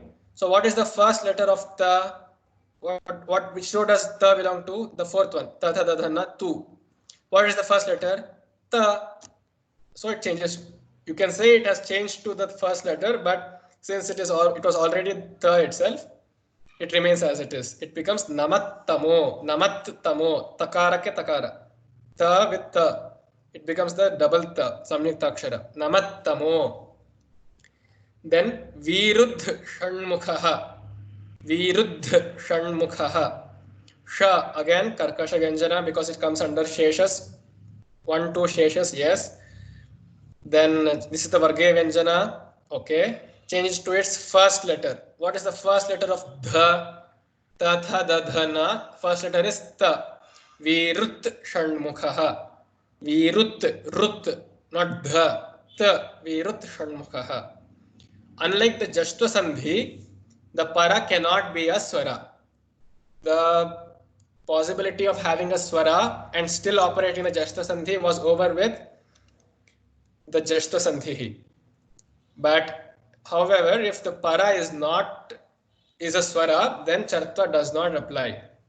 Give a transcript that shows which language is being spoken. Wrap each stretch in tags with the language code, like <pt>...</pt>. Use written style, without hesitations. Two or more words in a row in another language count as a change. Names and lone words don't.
<en>So what is the first letter of Ta? Which row does Ta belong to? The fourth one. Ta, Tha, Da, Dha, Na, Tu. What is the first letter? Ta. So it changes. You can say it has changed to the first letter, but since it was already Ta itself, it remains as it is. It becomes Namattamo. Namattamo.</en> <sa>Takara ke takara.</sa> <en>Ta with Ta. It becomes the double Ta.</en> <sa>Samyukta akshara. Namattamo. Then Viruddh Shanmukhaha. Viruddh Shanmukhaha.</sa> <en>Sha again</en> <sa>Karkasha Vyanjana</sa> <en>because it comes under Sheshas. 1, 2 Sheshas, yes. Then this is the</en> <sa>Vargaya Vyanjana.</sa> <en>Okay. Changes to its first letter. What is the first letter of Dha? Ta, Tha, Da, Dha, Na. First letter is Ta.</en> <sa>Virut Shanmukhaha.</sa> <en>Virut, Rut, not Dha. Ta.</en> <sa>Virut Shanmukhaha.</sa> <en>Unlike the</en> <sa>Jashtva Sandhi,</sa> <en>the Para cannot be a Swara. The possibility of having a Swara and still operating the</en> <sa>Jashtva Sandhi</sa> <en>was over with the</en> <sa>Jashtva Sandhi.</sa> <en>But however, if the Para is a Swara, then Chartva does not apply.</en>